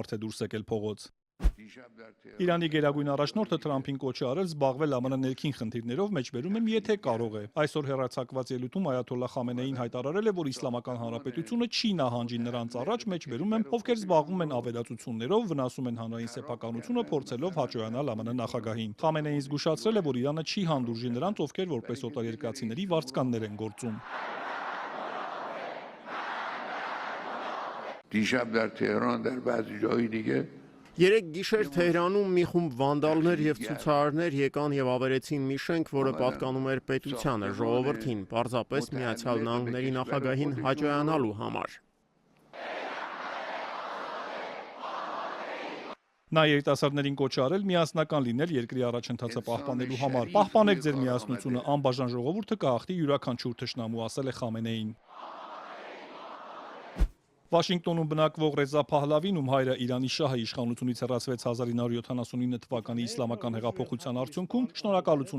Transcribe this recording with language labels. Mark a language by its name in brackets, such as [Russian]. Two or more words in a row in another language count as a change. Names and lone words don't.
[Armenian] է դուրս եկել փողոց։ Իրանի գերագույն առաջնորդը Թրամփին կոչ է արել զբաղվել ԱՄՆ ներքին խնդիրներով, մեջբերում եմ, եթե կարող է։ Այսօր հեռարձակված ելույթում Այաթոլլահ Խամենեին հայտարարել է, որ Իսլամական Հանրապետությունը չի նահանջի նրանց առաջ, մեջբերում եմ, ովքեր զբաղվում են ավերածություններով, վնասում են հանրային սեփականությունը, փորձելով հաճոյանալ ԱՄՆ նախագահին։ Խամենեին զգուշացրել է, որ Իրանը չի հանդուրժի նրանց, ովքեր որպես օտարերկրացիների վարձկաններ են գործում։ [Persian] دیشب در تهران در بعضی جایی دیگه [Armenian] Երեք գիշեր Թեհրանում մի խումբ վանդալներ եւ ցուցարարներ եկան եւ ավերեցին մի շենք, որը պատկանում էր պետությանը, ժողովրդին, պարզապես Միացյալ Նահանգների նախագահին հաճոյանալու համար։ Նա երիտասարդներին կոչ է արել միասնական լինել երկրի առաջընթացը պահպանելու համար։ Պահպանեք ձեր միասնությունը, անբաժան ժողովուրդը կհաղթի յուրաքանչյուր թշնամու, ասել է Խամենեին։ Վաշինգտոնում բնակվող Ռեզա Փահլավին, ում հայրը Իրանի շահը իշխանությունից հեռացվեց 1979 թվականի իսլամական հեղափոխության արդյունքում, շնորհակալություն է